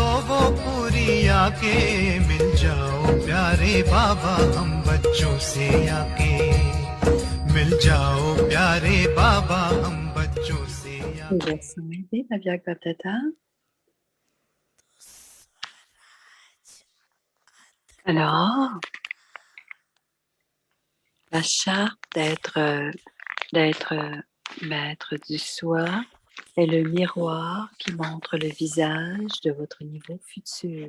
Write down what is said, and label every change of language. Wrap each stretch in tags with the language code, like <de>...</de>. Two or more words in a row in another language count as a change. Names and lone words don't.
<hi>वो पूरी आके मिल जाओ प्यारे बाबा हम बच्चों से आके मिल जाओ प्यारे बाबा हम बच्चों से आके</hi> <fr>Avyak Bapdada. Alors, la charte d'être maître du soi est le miroir qui montre le visage de votre niveau futur.</fr>